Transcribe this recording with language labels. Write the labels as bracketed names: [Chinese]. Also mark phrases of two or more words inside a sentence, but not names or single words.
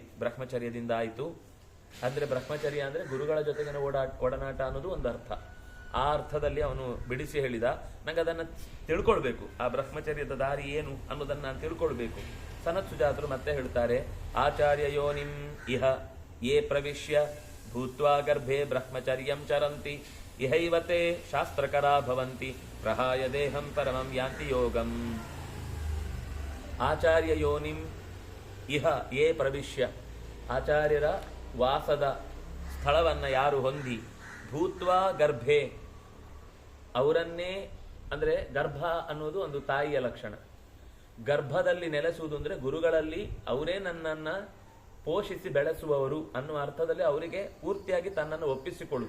[Kannada] ಬ್ರಹ್ಮಚರ್ಯದಿಂದ ಆಯಿತು ಅಂದ್ರೆ, ಬ್ರಹ್ಮಚರ್ಯ ಅಂದ್ರೆ ಗುರುಗಳ ಜೊತೆಗಿನ ಒಡನಾಟ ಅನ್ನೋದು ಒಂದು ಅರ್ಥ. ಆ ಅರ್ಥದಲ್ಲಿ ಅವನು ಬಿಡಿಸಿ ಹೇಳಿದ. ನಂಗೆ ಅದನ್ನು ತಿಳ್ಕೊಳ್ಬೇಕು, ಆ ಬ್ರಹ್ಮಚರ್ಯದ ದಾರಿ ಏನು ಅನ್ನೋದನ್ನ ನಾನು ತಿಳ್ಕೊಳ್ಬೇಕು. ಸನತ್ ಸುಜಾತರು ಮತ್ತೆ ಹೇಳ್ತಾರೆ, [Sanskrit] ಆಚಾರ್ಯ ಯೋನಿಂ ಇಹ ಯೇ ಪ್ರವಿಶ್ಯ ಭೂತ್ವಾ ಗರ್ಭೆ ಬ್ರಹ್ಮಚರ್ಯಂ ಚರಂತಿ ಇಹೈವತೆ ಶಾಸ್ತ್ರಕರಾ ಭವಂತಿ ಪ್ರಹಾಯ ದೇಹಂ ಪರಮಂ ಯಾಂತಿ ಯೋಗಂ. ಆಚಾರ್ಯ ಯೋನಿಂ ಇಹ ಯೇ ಪ್ರವಿಶ್ಯ, [Kannada] ಆಚಾರ್ಯರ ವಾಸದ ಸ್ಥಳವನ್ನ ಯಾರು ಹೊಂದಿ, [Sanskrit] ಭೂತ್ವಾ ಗರ್ಭೆ, [Kannada] ಅವರನ್ನೇ ಅಂದ್ರೆ ಗರ್ಭ ಅನ್ನೋದು ಒಂದು ತಾಯಿಯ ಲಕ್ಷಣ. ಗರ್ಭದಲ್ಲಿ ನೆಲೆಸುವುದು ಅಂದ್ರೆ ಗುರುಗಳಲ್ಲಿ ಅವರೇ ನನ್ನನ್ನ ಪೋಷಿಸಿ ಬೆಳೆಸುವವರು ಅನ್ನುವ ಅರ್ಥದಲ್ಲಿ ಅವರಿಗೆ ಪೂರ್ತಿಯಾಗಿ ತನ್ನನ್ನು ಒಪ್ಪಿಸಿಕೊಳ್ಳುವುದು.